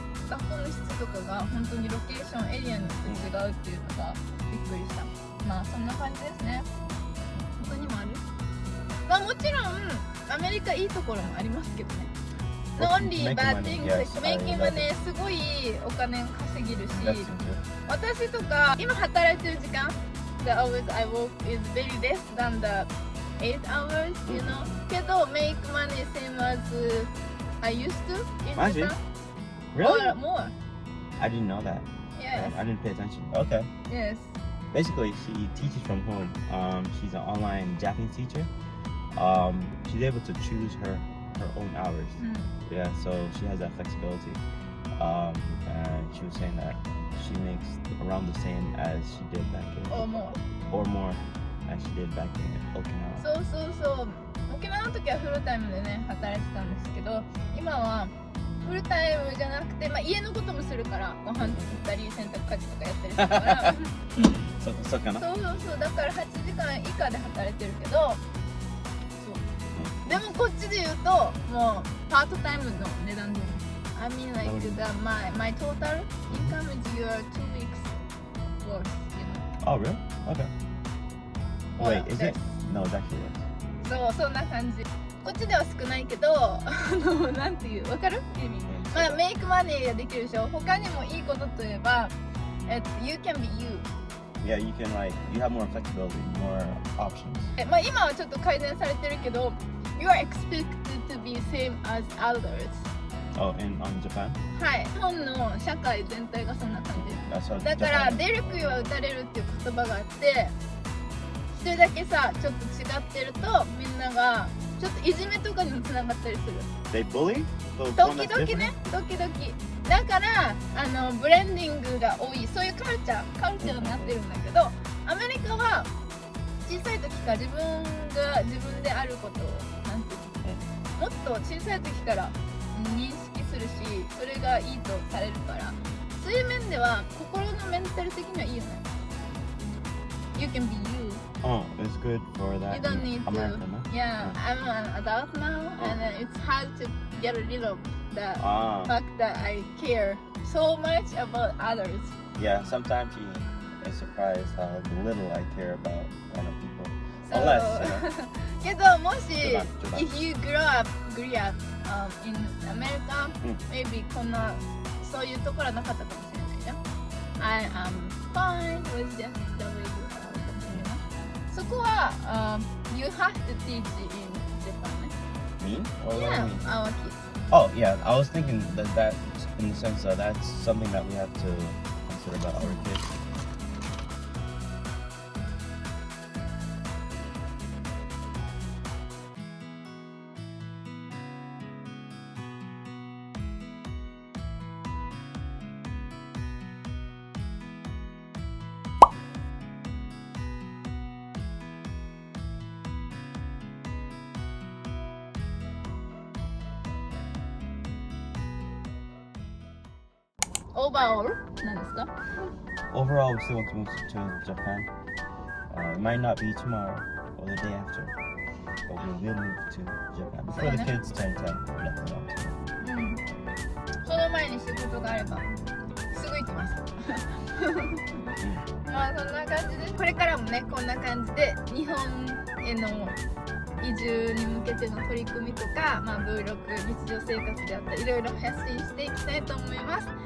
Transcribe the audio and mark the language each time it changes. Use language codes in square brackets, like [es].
[ja] そう学校の質とかが本当にロケーションエリアによって違うっていうのがびっくりした。まあそんな感じですね。他にもある？まあもちろんアメリカいいところもありますけどね。 [en] No only bad things, making money [ja] すごいお金稼げるし、私とか今働いてる時間 [en] The hours I work is very less than the 8 hours, you know, けど make money same as I used to in Japan. Really? Or more. I didn't know that. Yes. I didn't pay attention. Okay. Yes. Basically, she teaches from home. She's an online Japanese teacher. She's able to choose her own hours. Yeah, so she has that flexibility. And she was saying that she makes around the same as she did back in, Or more. or more as she did back in Okinawa. [ja] そうそうそう。沖縄の時はフルタイムでね働いてたんですけど、今はフルタイムじゃなくて、まあ家のこともするからご飯作ったり洗濯家事とかやったりするから。そうかな。そうそうそう。だから8時間以下で働いてるけど、そう。でもこっちで言うともうパートタイムの値段で。 [en] I mean like my total income is your 2 weeks worth, you know. Oh, really? Okay. Wait, is it? Yes. No, it's actually less. [ja] そうそんな感じ。こっちでは少ないけど、なんていうわかる？意味。まあメイクマネーができるでしょ。他にもいいことといえば、 [en] you can be you。 Yeah, you can you have more flexibility, more options. [ja] まあ今はちょっと改善されてるけど、 [en] you are expected to be same as others。 Oh, on Japan? [ja] はい。日本の社会全体がそんな感じ。 [en] That's what [ja] だから [en] Japan is. [ja] 出る杭は打たれるっていう言葉があって、一人だけさちょっと違ってるとみんながちょっといじめとかにもつながったりする。 [en] They bully? [ja] 時々ね、時々。だからブレンディングが多い、そういうカルチャーになってるんだけど、アメリカは小さい時から自分が自分であることをなんていうの、もっと小さい時から認識するし、それがいいとされるから、そういう面では心のメンタル的にはいいよね。 [en] You can be you. Oh, it's good for that. You don't need America, to. no? Yeah, I'm an adult now, and it's hard to get rid of the fact that I care so much about others. Yeah, sometimes you is surprised how little I care about other people. So, Unless, [ja] けどもし冗談 [en] if you grew up in America, maybe [ja] こんなそういうところはなかったかもしれないじゃん。 [en] I am fine with just the way you are. [ja] そこは、 [en] you have to teach in Japan ね。 me? Or what do you Yeah, mean? our kids. Oh, yeah, I was thinking that in the sense that that's something that we have to consider about our kids. [ja] Overall なんですか？ [en] Overall, we still want to move to Japan. It might not be tomorrow or the day after, but we will move to Japan before the kids turn 10. Definitely want to. [ja] うん。その前に仕事があればすぐ行きます。まあそんな感じで、これからもねこんな感じで日本への移住に向けての取り組みとか、まあ、Vlog 日常生活であったりいろいろ発信していきたいと思います。